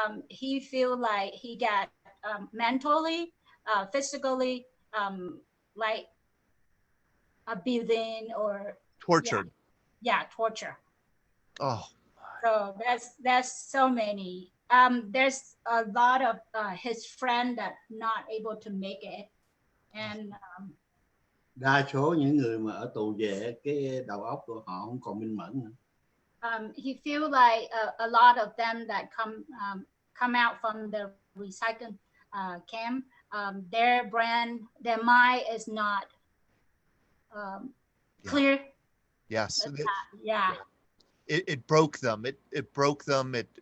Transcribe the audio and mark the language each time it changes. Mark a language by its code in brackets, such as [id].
[en] He feel like he got mentally, physically, like abusing or tortured. Yeah, torture. Oh. So that's so many. There's a lot of his friend that not able to make it, and [vi] đa số những người mà ở tù về, cái đầu óc của họ không còn minh mẫn nữa. [en] He feel like a lot of them that come out from the recycling camp. Their brand, their mind is not clear. Yes. Yeah. It broke them. It broke them.